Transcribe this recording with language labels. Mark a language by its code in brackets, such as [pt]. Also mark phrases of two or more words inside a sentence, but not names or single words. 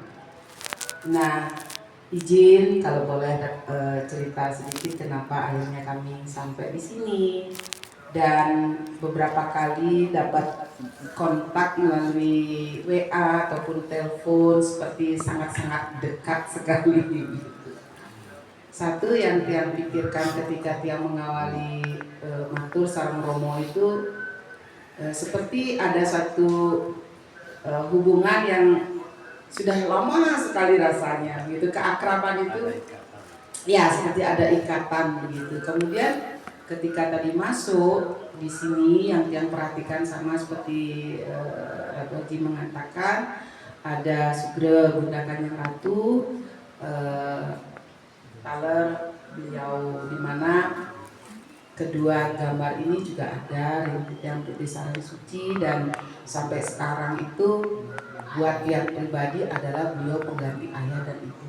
[id] Nah, izin kalau boleh cerita sedikit kenapa akhirnya kami sampai di sini. Dan beberapa kali dapat kontak melalui WA ataupun telepon seperti sangat-sangat dekat sekali. Satu yang Tiang pikirkan ketika Tiang mengawali [ban] matur sareng [id] Romo itu seperti ada satu hubungan yang sudah lama sekali rasanya gitu, keakraban itu ya seperti ada ikatan begitu. Kemudian ketika tadi masuk di sini yang perhatikan sama seperti Ratu Haji mengatakan ada Sugre Bunda Kanjeng Ratu, taler beliau di mana kedua gambar ini juga ada yang di Sarang Suci, dan sampai sekarang itu buat yang pribadi adalah beliau pengganti ayah dan ibu.